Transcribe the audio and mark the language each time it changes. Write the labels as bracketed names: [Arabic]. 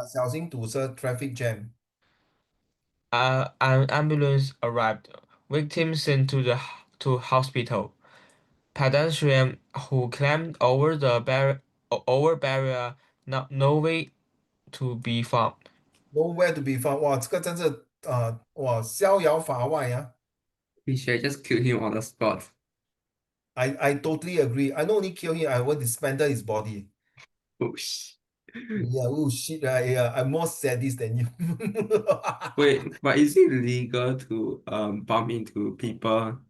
[Chinese] 小心堵车 [English] traffic jam。 An ambulance arrived. Victim sent to hospital. Pedestrian who climbed over barrier, no way to be found. Nowhere to be found。 [Chinese] 哇，这个真是哇逍遥法外呀。 [English] We should just kill him on the spot. I totally agree. I not only kill him, I want to dismantle his body. Oh, sh Yeah, oh shit, yeah, I'm more sadist than you. Wait, but is it legal to bump into people